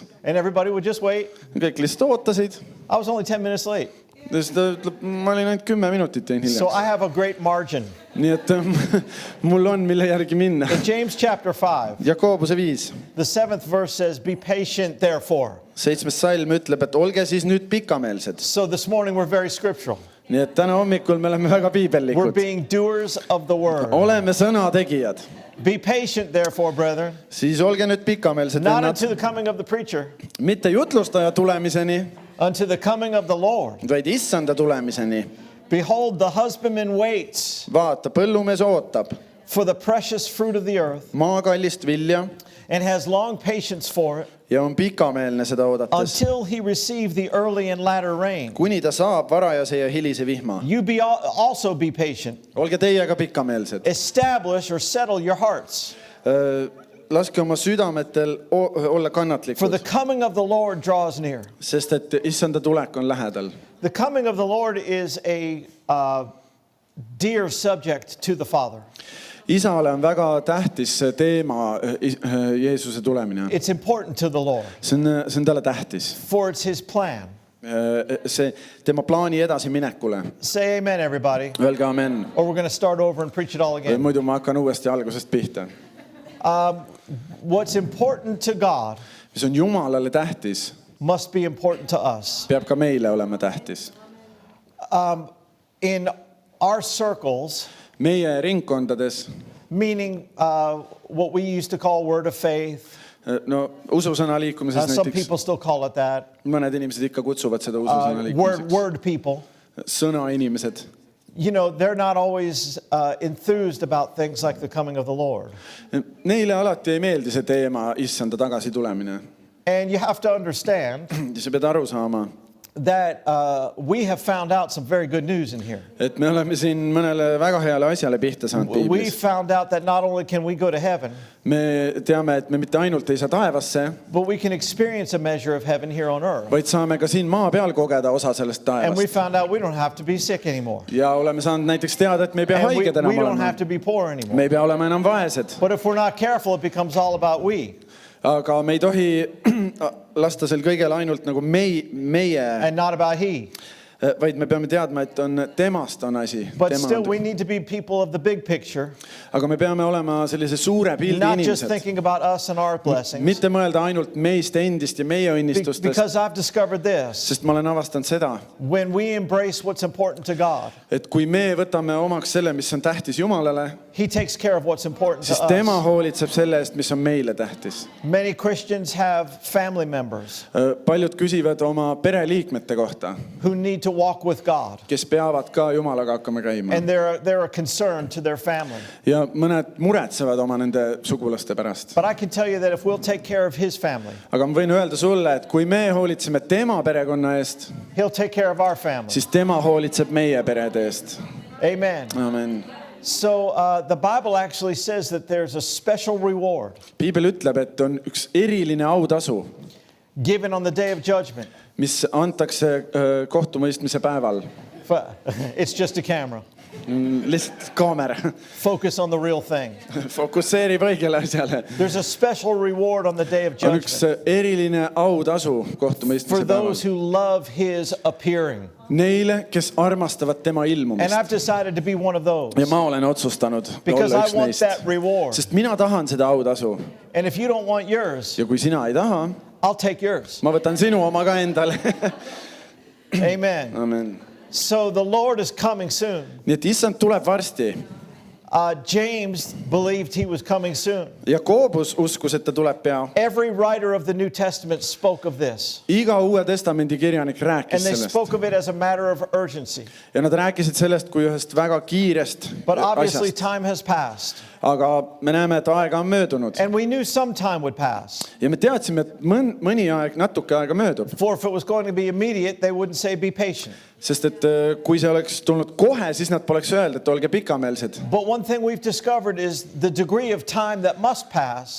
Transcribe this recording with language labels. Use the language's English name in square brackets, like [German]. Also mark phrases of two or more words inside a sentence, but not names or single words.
[English] and everybody would just wait. [Estonian] Kõik lihtsalt ootasid. [English] I was only 10 minutes late. [Estonian] Siis ta ütleb, ma olin ainult 10 minutit jäin [English] So I [Estonian] hiljaks. [English] have a great margin. [Estonian] Nii et mul on, mille järgi minna. [English] In James chapter 5, [Estonian] Jakobuse 5. [English] the 7th verse says, be patient therefore. [Estonian] 7. salm ütleb, et olge siis nüüd pikameelsed. [English] So this morning we're very scriptural. [Estonian] Nii et täna hommikul me oleme väga [English] We're [Estonian] piibellikud. [English] being doers of the word. [Estonian] Oleme sõna tegijad. [English] Be patient therefore, brethren, [Estonian] Siis olge nüüd pikameelsed [English] not [Estonian] vennad. [English] unto the coming of the preacher, [Estonian] Mitte jutlustaja tulemiseni, [English] unto the coming of the Lord. [Estonian] vaid issanda tulemiseni. [English] Behold, the husbandman waits [Estonian] Vaata, põllumees ootab [English] for the precious fruit of the earth [Estonian] maakallist vilja [English] and has long patience for it [Estonian] ja on pikameelne seda oodates, [English] until he receive the early and latter rain. [Estonian] kuni ta saab varajase ja hilise vihma. [English] You also be patient. [Estonian] Olge teie ka pikameelsed. [English] Establish or settle your hearts. [Estonian] Laske oma südametel olla [English] For the [Estonian] kannatlikud, [English] coming of the Lord draws near. [Estonian] sest et issanda tulek on lähedal. [English] The coming of the Lord is a dear subject to the Father. [Estonian] Isale on väga tähtis see teema, Jeesuse tulemine. [English] It's important to the Lord, [Estonian] See on talle tähtis. [English] for it's his plan. [Estonian] See tema plaani edasiminekule. [English] Say amen, everybody, [Estonian] Öelge amen. [English] or we're going to start over and preach it all again. [Estonian] Muidu ma hakkan uuesti algusest pihta. [English] What's important to God [Estonian] Mis on Jumalale tähtis, [English] must be important to us. [Estonian] peab ka meile olema tähtis. [English] In our circles, [Estonian] Meie ringkondades, [English] meaning what we used to call word of faith, [Estonian] no ususõna liikumises [English] some [Estonian] näiteks, [English] people still call it that, [Estonian] mõned inimesed ikka kutsuvad seda ususõna liikumiseks. [English] word people. [Estonian] Sõna inimesed. [English] You know, they're not always enthused about things like the coming of the Lord. [Estonian] Neile alati ei meeldi see teema, issanda tagasi tulemine. [English] And you have to understand [Estonian] Ja sa pead aru saama, [English] that we have found out some very good news in here. [Estonian] et me oleme siin mõnele väga heale asjale pihta saanud [English] We [Estonian] piiblis. [English] found out that not only can we go to heaven, [Estonian] Me teame, et me mitte ainult ei saa taevasse, [English] but we can experience a measure of heaven here on earth. [Estonian] vaid saame ka siin maa peal kogeda osa sellest [English] And we [Estonian] taevast. [English] found out we don't have to be sick anymore. [Estonian] Ja oleme saanud näiteks teada, et me ei pea [English] And [Estonian] haiged [English] we [Estonian] enam [English] don't [Estonian] olema. [English] have to be poor anymore. [Estonian] Me ei pea olema enam vaesed. [English] But if we're not careful, it becomes all about we [Estonian] Aga me ei tohi lasta sel kõigel ainult nagu meie, [English] and not about he. [Estonian] vaid me peame teadma, et on temast on asi. [English] But still, we need to be people of the big picture, [Estonian] Aga me peame olema sellise suure pildi [English] not just [Estonian] inimesed. [English] thinking about us and our blessings. [Estonian] Mitte mõelda ainult meist endist ja meie õnnistustest, [English] Because I've discovered this. [Estonian] sest ma olen avastanud seda, [English] When we embrace what's important to God, [Estonian] et kui me võtame omaks selle, mis on tähtis Jumalale, [English] he takes care of what's important to [Estonian] siis tema [English] us. [Estonian] hoolitseb selle eest, mis on meile tähtis. [English] Many Christians have family members [Estonian] Paljud küsivad oma pereliikmete kohta, [English] who need to walk with God, [Estonian] kes peavad ka Jumalaga hakkama käima. [English] and they're a concern to their family. [Estonian] Ja mõned muretsevad oma nende sugulaste pärast. [English] But I can tell you that if we'll take care of his family, [Estonian] Aga ma võin öelda sulle, et kui me hoolitseme tema perekonna eest, [English] he'll take care of our family. [Estonian] siis tema hoolitseb meie perede eest. [English] Amen. [Estonian] Amen. [English] So the Bible actually says that there's a special reward [Estonian] Piibel ütleb, et on üks eriline autasu, [English] given on the day of judgment. [Estonian] mis antakse kohtumõistmise päeval. [English] It's just a camera. [Estonian] Lihtsalt kaamera [English] Focus on the real thing. [Estonian] fokusseerib õigele asjale. [English] There's a special reward on the day of [Estonian] On üks [English] judgment [Estonian] eriline autasu [English] for [Estonian] kohtumõistmise [English] those [Estonian] päeval. [English] who love his appearing. [Estonian] Neile, kes armastavad tema [English] And [Estonian] ilmumist. [English] I've decided to be one of those [Estonian] Ja ma olen otsustanud [English] because [Estonian] olla [English] I [Estonian] üks [English] want [Estonian] neist. [English] that reward. [Estonian] Sest mina tahan seda autasu. [English] And if you don't want yours, [Estonian] Ja kui sina ei taha, [English] I'll take yours. [Estonian] ma võtan sinu oma ka endale. [English] Amen. [Estonian] Amen. [English] So the Lord is coming soon. [Estonian] Nii et issand tuleb varsti. [English] James believed he was coming soon. [Estonian] Jakobus uskus, et ta tuleb pea. [English] Every writer of the New Testament spoke of this. [Estonian] Iga Uue Testamendi kirjanik [English] And [Estonian] rääkis [English] they [Estonian] sellest. [English] spoke of it as a matter of urgency. [Estonian] Ja nad rääkisid sellest kui ühest väga kiirest [English] But obviously [Estonian] asjast. [English] time has passed. [Estonian] Aga me näeme, et aega on möödunud. [English] And we knew some time would pass. [Estonian] Ja me teadsime, et mõni aeg, natuke aega möödub. [English] For if it was going to be immediate, they wouldn't say be patient. [Estonian] Sest et kui see oleks tulnud kohe, siis nad poleks öelnud, et olge pikameelsed. [English] But one thing we've discovered is the degree of time that must pass.